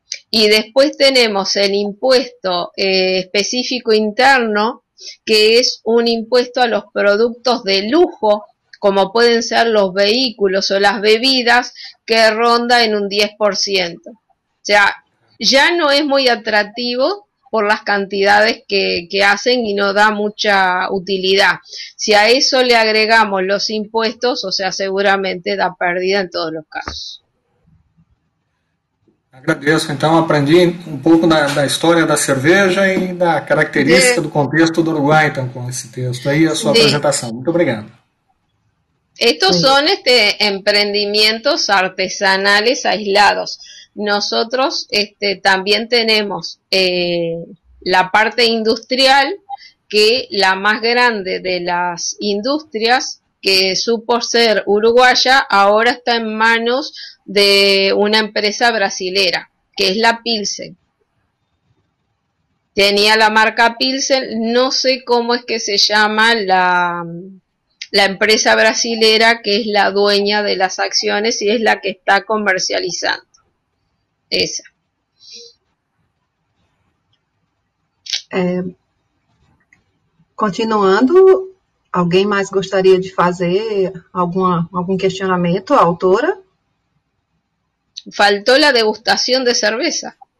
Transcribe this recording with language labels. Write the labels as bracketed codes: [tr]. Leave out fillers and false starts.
[es] Y después tenemos el impuesto específico interno, que es un impuesto a los productos de lujo, como pueden ser los vehículos o las bebidas, que ronda en un 10%. O sea, ya no es muy atractivo por las cantidades que hacen y no da mucha utilidad. Si a eso le agregamos los impuestos, o sea, seguramente da pérdida en todos los casos. [pt] Agradeço. Então, aprendi um pouco da história da cerveja e da característica do contexto do Uruguai, então, com esse texto aí, a sua apresentação. Muito obrigado. [es] Estos son emprendimientos artesanales aislados. Nosotros también tenemos la parte industrial, que la más grande de las industrias, que supo ser uruguaya, ahora está en manos de una empresa brasilera, que es la Pilsen. Tenía la marca Pilsen, no sé cómo es que se llama la empresa brasilera que es la dueña de las acciones y es la que está comercializando. Esa. [pt] Continuando, alguém mais gostaria de fazer algum questionamento à autora? [es] Faltó la degustación de cerveza.